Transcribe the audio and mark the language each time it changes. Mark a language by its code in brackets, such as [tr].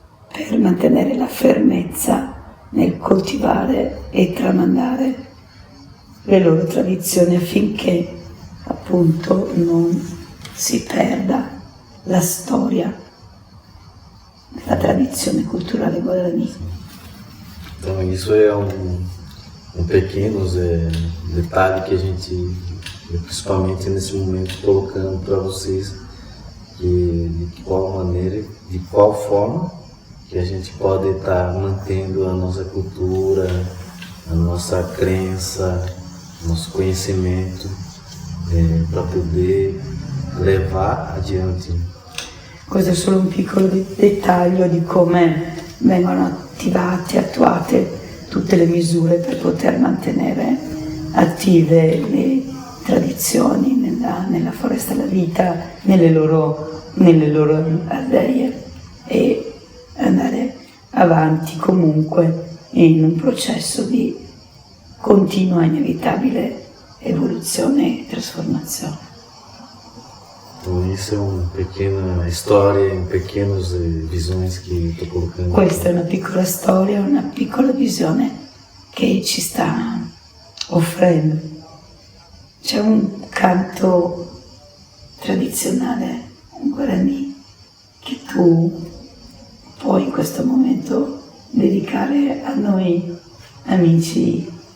[it] per mantenere la fermezza nel coltivare e tramandare le loro tradizioni, affinché appunto non si perda la storia della tradizione culturale guarani. [pt] Então isso é um pequenos detalhe que a gente, principalmente nesse momento, colocando para vocês de qual maneira, de qual forma que a gente pode estar mantendo a nossa cultura, a nossa crença, nosso conhecimento, para poder levar adiante. [it] Questo è solo un piccolo dettaglio di come vengono attuate tutte le misure per poter mantenere attive le tradizioni nella foresta della vita, nelle loro aldee, e andare avanti comunque in un processo di continua inevitabile evoluzione e trasformazione. [pt] Então isso é uma pequena história, pequenas visões que estou colocando. [it] Questa è una piccola storia, una piccola visione che ci sta offrendo. C'è un canto tradizionale, un guarani, che tu puoi in questo momento dedicare a noi amici,